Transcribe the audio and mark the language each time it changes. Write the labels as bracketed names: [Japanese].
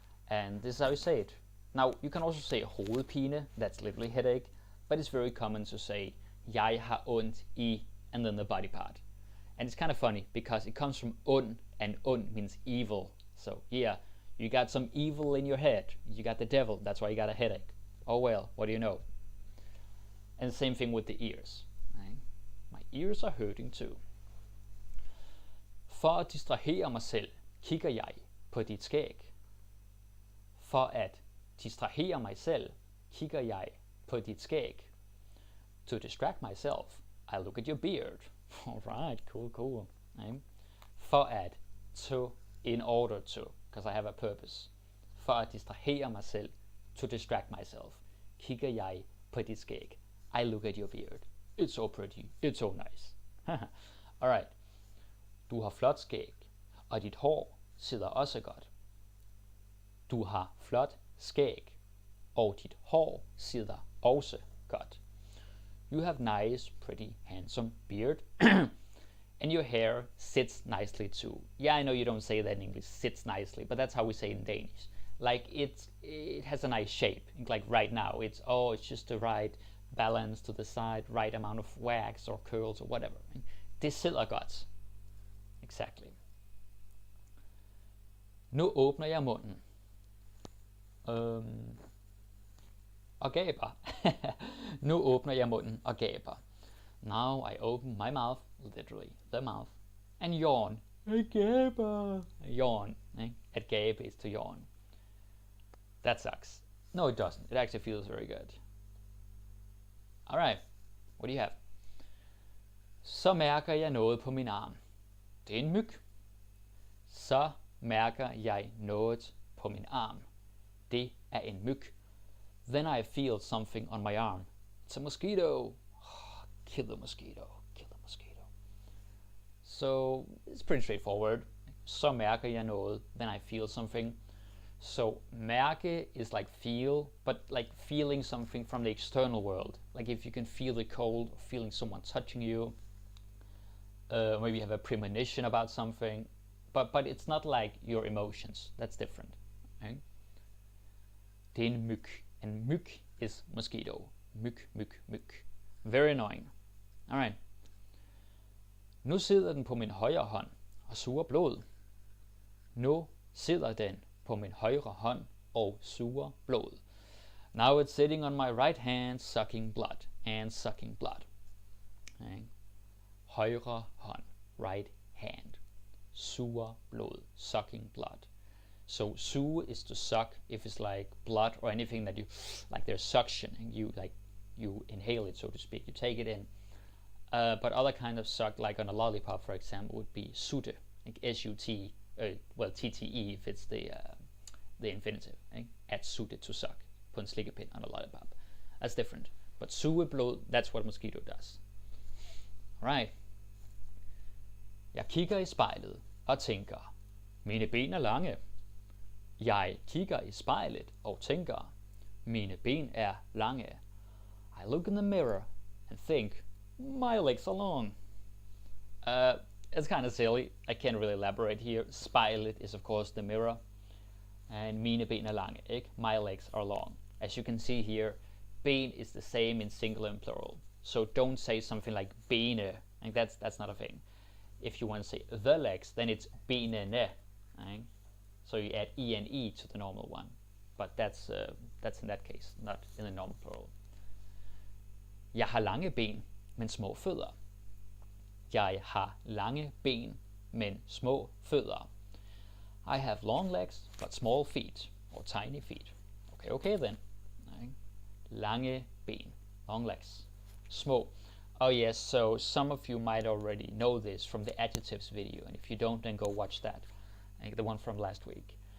[English] And this is how you say it. Now, you can also say hovedpine, that's literally headache, but it's very common to say [Danish] jeg har ondt i [English] and then the body part. And it's kind of funny because it comes from ond, and ond means evil. So yeah, you got some evil in your head. You got the devil, that's why you got a headache. Oh well, what do you know? And the same thing with the ears. Right? My ears are hurting too. [Danish] For at distrahere mig selv, kigger jeg på dit skæg. For at distrahere mig selv, kigger jeg på dit skæg. [English] To distract myself, I look at your beard. Alright, cool. Right? [Danish] For at, [English] to, in order to, because I have a purpose. [Danish] For at distrahere mig selv, [English] to distract myself, [Danish] kigger jeg på dit skæg. [English] I look at your beard. It's so pretty, it's so nice. Alright. [Danish] Du har flot skæg, og dit hår sidder også godt. Du har flot skæg, og dit hår sidder også godt. [English] You have nice, pretty, handsome beard, and your hair sits nicely too. Yeah, I know you don't say that in English, sits nicely, but that's how we say it in Danish. Like it has a nice shape. Like right now, it's just the right balance to the side, right amount of wax or curls or whatever. [Danish] Det sidder godt. Exactly. Nu åbner jeg munden. Og gaber. Nu åbner jeg munden og gaber. [English] Now I open my mouth, literally the mouth, and yawn. [Danish] Jeg gaber. [English] Yawn. At gabe is to yawn. That sucks. No, it doesn't. It actually feels very good. Alright, what do you have? [Danish] Så mærker jeg noget på min arm. Det er en myg. Så mærker jeg noget på min arm. Det er en myg. [English] Then I feel something on my arm. It's a mosquito. Kill the mosquito. Kill the mosquito. So it's pretty straightforward. [Danish] Så mærker jeg noget. [English] Then I feel something. So mærke is like feel, but like feeling something from the external world. Like if you can feel the cold, feeling someone touching you. Maybe you have a premonition about something, but it's not like your emotions. That's different. Okay? [Danish] Det er en myg. [English] And myg is mosquito. Myg. Very annoying. Alright. [Danish] Nu sidder den på min højre hånd og suger blod. Nu sidder den på min højre hånd og suger blod. [English] Now it's sitting on my right hand, sucking blood. And sucking blood. Okay. Højre hånd, right hand. [Danish] Suger blod, [English] sucking blood. So suge is to suck if it's like blood or anything that you, like there's suction and you inhale it, so to speak. You take it in. But other kind of suck, like on a lollipop, for example, would be sutte, like S-U-T, T-T-E if it's the infinitive. At sutte, to suck. [Danish] På en slikkepind [English] on a lollipop. That's different. But [Danish] suge blod, [English] that's what mosquito does. Alright. [Danish] Jeg kigger i spejlet og tænker, mine ben er lange. Jeg kigger i spejlet og tænker, mine ben er lange. [English] I look in the mirror and think, my legs are long. It's kind of silly. I can't really elaborate here. Spejlet is of course the mirror. And [Danish] mine ben er lange, ikke? [English] My legs are long. As you can see here, ben is the same in singular and plural. So don't say something like bene. Like that's not a thing. If you want to say the legs, then it's benene. Right? So you add ene to the normal one. But that's in that case, not in the normal plural. [Danish] Jeg har lange ben, men små fødder. Jeg har lange ben, men små fødder. [English] I have long legs, but small feet, or tiny feet. Okay then. Right? Lange ben, long legs, små. Oh yes, so some of you might already know this from the adjectives video, and if you don't, then go watch that, the one from last week.